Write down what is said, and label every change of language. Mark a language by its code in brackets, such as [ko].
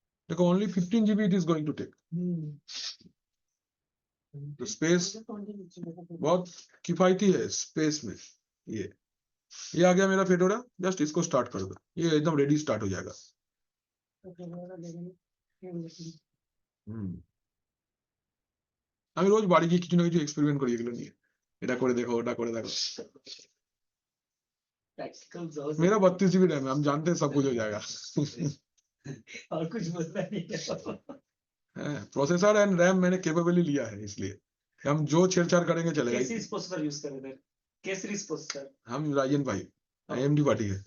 [hi] देखो [en] only 15 GB it is going to take, [hi] तो space बहुत किफायती है स्पेस में। ये आ गया मेरा फेडोरा, जस्ट इसको स्टार्ट कर दो, ये एकदम रेडी स्टार्ट हो जाएगा। [bn] আমি রোজ বাড়ি গিয়ে কিছু না কিছু এক্সপেরিমেন্ট করি এগুলো নিয়ে, এটা করে দেখো ওটা করে দেখো। [hi] प्रैक्टिकल जाओ मेरा 32 GB रैम है, हम जानते हैं सब कुछ हो जाएगा। और कुछ बोलना नहीं है प्रोसेसर एंड रैम मैंने केपेबली लिया है, इसलिए हम जो छेड़छाड़ करेंगे चलेगा। कैसी प्रोसेसर यूज कर रहे थे, कैसी प्रोसेसर हम Ryzen 5 AMD पार्टी है।